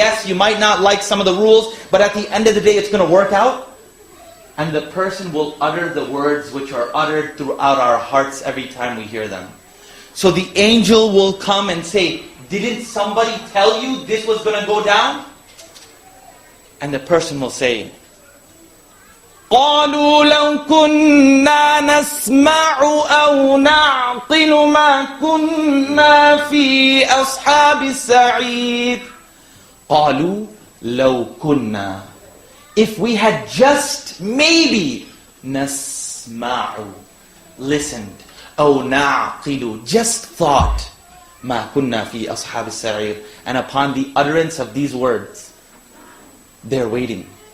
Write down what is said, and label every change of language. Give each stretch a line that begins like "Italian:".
English: Yes, you might not like some of the rules, but at the end of the day, it's going to work out. And the person will utter the words which are uttered throughout our hearts every time we hear them. So the angel will come and say, didn't somebody tell you this was going to go down? And the person will say,
Arabic: قالوا لو كنا نسمع أو نعقل ما كنا في أصحاب السعير. قالوا لو كنا.
English: If we had just maybe
Arabic: نسمع,
English: listened,
Arabic: أو نعقل,
English: just thought,
Arabic: ما كنا في أصحاب السعير.
English: And upon the utterance of these words, they're waiting.